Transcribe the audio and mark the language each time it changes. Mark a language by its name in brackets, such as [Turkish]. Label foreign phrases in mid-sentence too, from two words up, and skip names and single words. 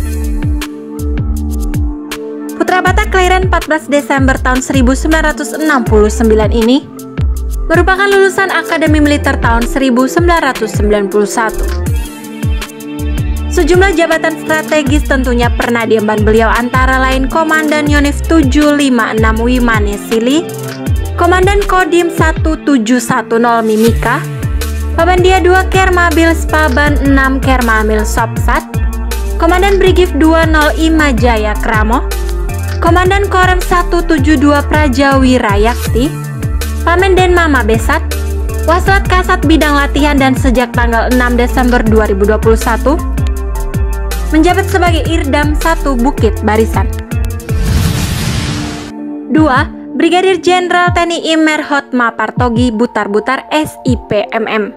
[Indonesian] Putra Batak kelahiran 14 Desember tahun 1969 ini merupakan lulusan Akademi Militer tahun 1991. Sejumlah jabatan strategis tentunya pernah diemban beliau, antara lain Komandan Yonif 756 Wimane Sili, Komandan Kodim 1710 Mimika, Pabandia 2 Kermabil Spaban 6 Kermamil Sopsat, Komandan Brigif 20 Imajaya Kramo, Komandan Korem 172 Prajawi Rayakti, Pamenden Mama Besat, Waslat Kasat Bidang Latihan, dan sejak tanggal 6 Desember 2021 menjabat sebagai Irdam 1 Bukit Barisan. 2. Brigadir Jenderal TNI Imer Hotma Partogi Butar-Butar SIPMM.